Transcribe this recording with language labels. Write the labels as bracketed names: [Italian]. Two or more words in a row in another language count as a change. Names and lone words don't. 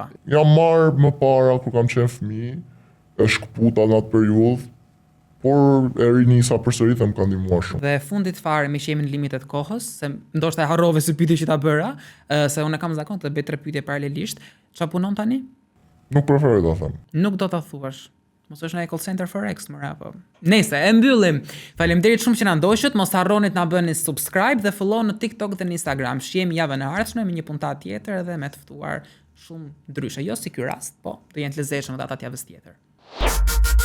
[Albanian] Jam marrë më para kur kam qenë fëmijë, e shkputa në atë periudhë, por e rinisa përsëri dhe më ka ndihmuar shumë. Dhe fundit fare me që jemi në limitet kohës, se ndoshta e harrove së pyetje që ta bëra, se unë kam zakon të bëj 3 pyetje paralelisht. Çfarë punon tani? Nuk preferoj ta them. Nuk do ta thuash. Mos është në [English] call center [Albanian] Forex më apo. Nëse e mbyllim. Faleminderit shumë që na ndoqët. Mos harroni të na bëni subscribe dhe follow në TikTok dhe në Instagram. Shihemi javën e ardhshme me një puntat tjetër edhe me të ftuar shumë ndryshe. Jo si ky rast, po do jenë të lezetshëm edhe ata të javës tjetër.